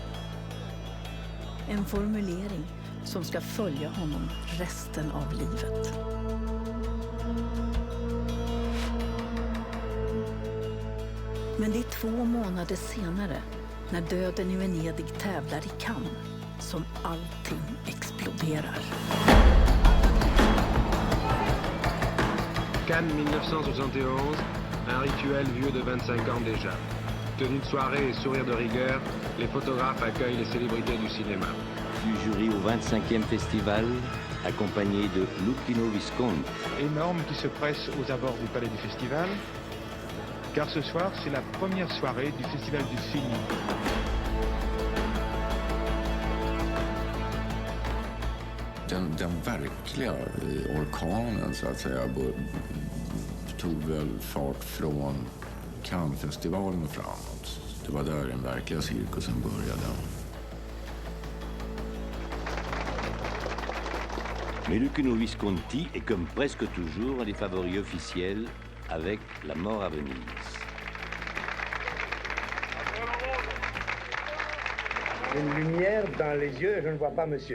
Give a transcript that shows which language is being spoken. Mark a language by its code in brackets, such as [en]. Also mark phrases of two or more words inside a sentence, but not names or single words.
[sv] En formulering som ska följa honom resten av livet. Men det är 2 månader senare, när Döden i Venedig tävlar i Cannes, som allting exploderar. [fr] Cannes 1971, un rituel vieux de 25 ans déjà. Tenue de soirée et sourire de rigueur, les photographes accueillent les célébrités du cinéma. Du jury au 25e festival, accompagné de Luchino Visconti. Énorme qui se presse aux abords du palais du festival, car ce soir c'est la première soirée du festival du film. [sv] Den verkliga orkanen, så att säga, tog väl fart från Cannesfestivalen och framåt. Det var där den verkliga cirkusen började. [fr] Mais Luchino Visconti est comme presque toujours un des favoris officiels avec La mort à Venise. Une lumière dans les yeux, je ne vois pas monsieur.